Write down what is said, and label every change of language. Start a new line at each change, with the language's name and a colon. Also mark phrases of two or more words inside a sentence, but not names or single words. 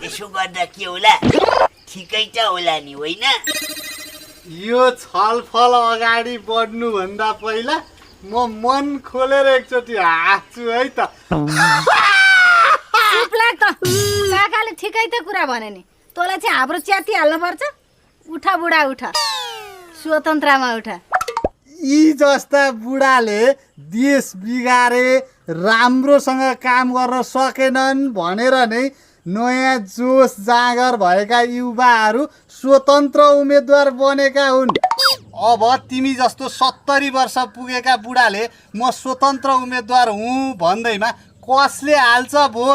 Nepali: यसो गर्दा के होला, ठिकै त होला नि, होइन? यो छलफल अगाडि बढ्नुभन्दा पहिला म मन खोलेर एकचोटि हाँस्छु है त। चुप लाग त, काकाले ठिकै त कुरा भने नि। तँलाई चाहिँ हाम्रो च्याति हाल्नुपर्छ। उठा बुढा उठा, स्वतन्त्रमा उठा। यी जस्ता बुढाले देश बिगारे, राम्रोसँग काम गर्न सकेनन् भनेर नै नयाँ जोस जाँगर भएका युवाहरू स्वतन्त्र उम्मेदवार बनेका हुन्। अब तिमी जस्तो 70 वर्ष पुगेका बुढाले म स्वतन्त्र उम्मेदवार हुँ भन्दैमा कसले हाल्छ भोट?